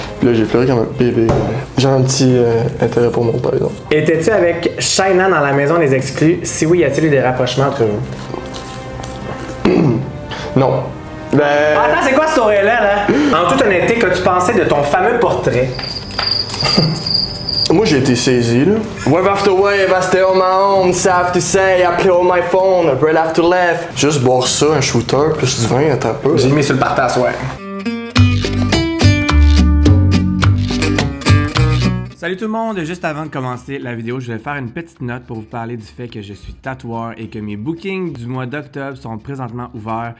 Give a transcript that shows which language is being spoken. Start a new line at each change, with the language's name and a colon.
French: Puis là, j'ai pleuré comme un bébé. J'ai un petit intérêt pour mon par exemple. Étais-tu avec Shayna dans la maison des exclus? Si oui, y a-t-il eu des rapprochements entre vous? Non. Ben. Attends, c'est quoi ce sourire-là, là? En toute honnêteté, qu'as-tu pensé de ton fameux portrait? Moi, j'ai été saisi, là.
English: Wave after wave, I stay on my own. Safe to say, I play on my phone. Right after left.
French: Juste boire ça, un shooter, plus du vin, attends un peu. J'ai mis sur le partage, ouais. Salut tout le monde, juste avant de commencer la vidéo, je vais faire une petite note pour vous parler du fait que je suis tatoueur et que mes bookings du mois d'octobre sont présentement ouverts.